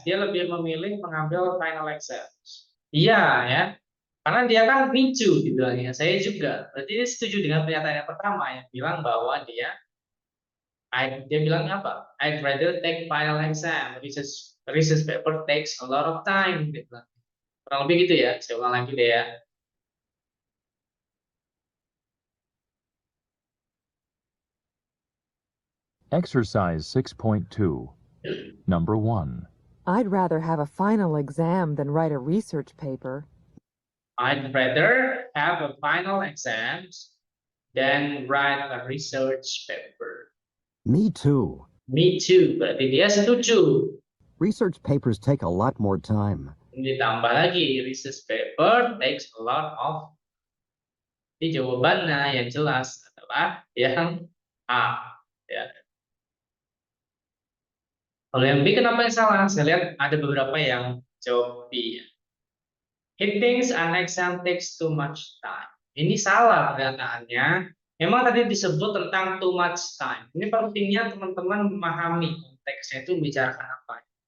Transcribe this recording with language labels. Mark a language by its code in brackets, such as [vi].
[id] Dia lebih memilih mengambil final exam. Iya ya. Karena dia kan [en] me too [id] dibilangnya. Saya juga. Berarti dia setuju dengan pernyataan yang pertama yang bilang bahwa dia bilang apa? [en] I'd rather take final exam. Research paper takes a lot of time. [id] Dia bilang. Kurang lebih gitu ya. Saya ulang lagi deh ya. [en] Exercise 6.2. Number 1. I'd rather have a final exam than write a research paper. I'd rather have a final exam than write a research paper. Me too. Me too. [id] Berarti dia setuju. [en] Research papers take a lot more time. [id] Ditambah lagi, [en] research paper takes a lot of. [id] Jadi jawabannya yang jelas adalah yang A. Ya. Kalau yang B kenapa yang salah? Saya lihat ada beberapa yang jawab B. [en] He thinks an exam takes too much time. [id] Ini salah pernyataannya. Memang tadi disebut tentang [en] too much time. [id] Ini pentingnya teman-teman memahami konteksnya itu membicarakan apa.